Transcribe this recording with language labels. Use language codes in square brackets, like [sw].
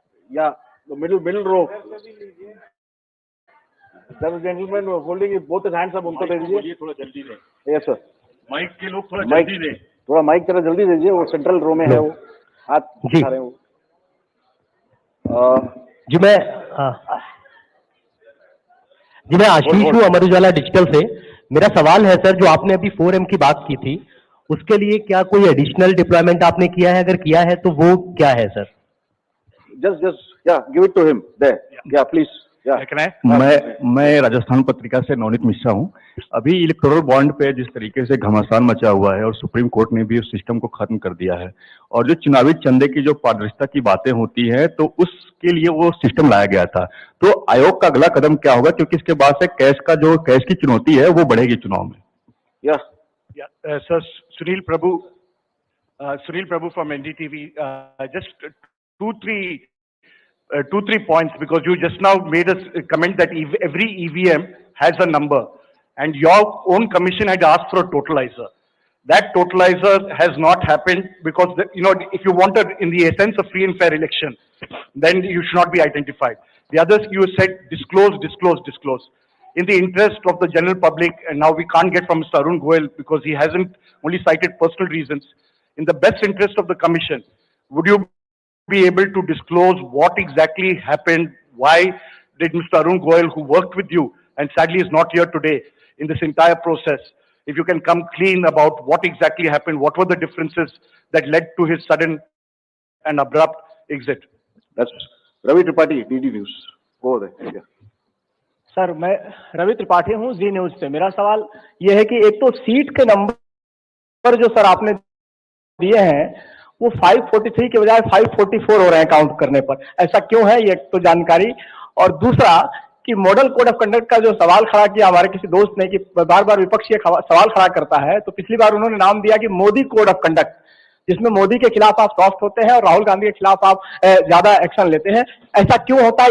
[en] Yeah, the middle row. There is a gentleman holding both his hands up, [hi] उनको दे दीजिए। थोड़ा जल्दी दें। [en] Yes sir. [hi] माइक के लोग थोड़ा जल्दी दें। थोड़ा माइक जरा जल्दी दीजिए, वो सेंट्रल रो में है, वो हाथ उठा रहे हैं वो। जी मैं आशीष हूँ, अमर उजाला डिजिटल से। मेरा सवाल है सर, जो आपने अभी 4M की बात की थी, उसके लिए क्या कोई एडिशनल डिप्लॉयमेंट आपने किया है? अगर किया है तो वो क्या है sir? [en] Just yeah, give it to him there. Yeah, please. [hi] मैं राजस्थान पत्रिका से नवनीत मिश्रा हूँ। अभी इलेक्टोरल बॉन्ड पे जिस तरीके से घमासान मचा हुआ है और सुप्रीम कोर्ट ने भी उस सिस्टम को खत्म कर दिया है, और जो चुनावी चंदे की जो पारदर्शिता की बातें होती है, तो उसके लिए वो सिस्टम लाया गया था। तो आयोग का अगला कदम क्या होगा, क्योंकि इसके बाद से कैश की चुनौती है वो बढ़ेगी चुनाव में। [en] Sir, Sunil Prabhu from NDTV, just two, three points, because you just now made a comment that every EVM has a number, and your own commission had asked for a totalizer. That totalizer has not happened because, if you wanted in the essence of free and fair election, then you should not be identified. The others, you said disclose, disclose, disclose. In the interest of the general public, and now we can't get from Mr. Arun Goel because he hasn't only cited personal reasons. In the best interest of the commission, would you be able to disclose what exactly happened? Why did Mr. Arun Goel, who worked with you and sadly is not here today in this entire process, if you can come clean about what exactly happened, what were the differences that led to his sudden and abrupt exit? That's Ravi Tripathi, DD News. Go there. Yeah. [hi] Sir, मैं रवि त्रिपाठी हूँ, जी news से। मेरा सवाल यह है कि एक तो सीट के नंबर जो सर आपने दिए हैं वो 543 के बजाय 544 हो रहे हैं काउंट करने पर, ऐसा क्यों है? ये तो जानकारी। और दूसरा कि मॉडल कोड ऑफ कंडक्ट का जो सवाल खड़ा किया हमारे किसी दोस्त ने कि बार बार विपक्ष ये सवाल खड़ा करता है, तो पिछली बार उन्होंने नाम दिया कि मोदी कोड ऑफ कंडक्ट, जिसमें मोदी के खिलाफ आप सॉफ्ट होते हैं और राहुल गांधी के खिलाफ आप ज्यादा एक्शन लेते हैं। ऐसा क्यों होता है?